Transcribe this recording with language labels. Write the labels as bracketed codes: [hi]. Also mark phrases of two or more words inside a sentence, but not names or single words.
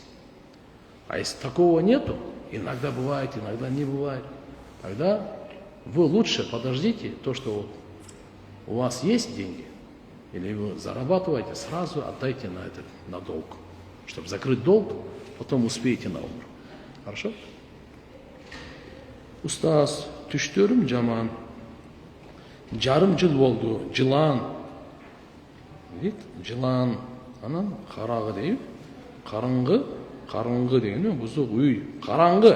[ru] А если такого нету, иногда бывает, иногда не бывает, тогда вы лучше подождите то, что вот у вас есть деньги, или вы зарабатываете, сразу отдайте на долг, чтобы закрыть долг, потом успеете на умру. Хорошо? [ky] Устаз, түштөрүм жаман. Жарым жыл болду. Жылан. Дейт, жылан. Анан карагы дейт. Караңгы деген бузук үй. Караңгы.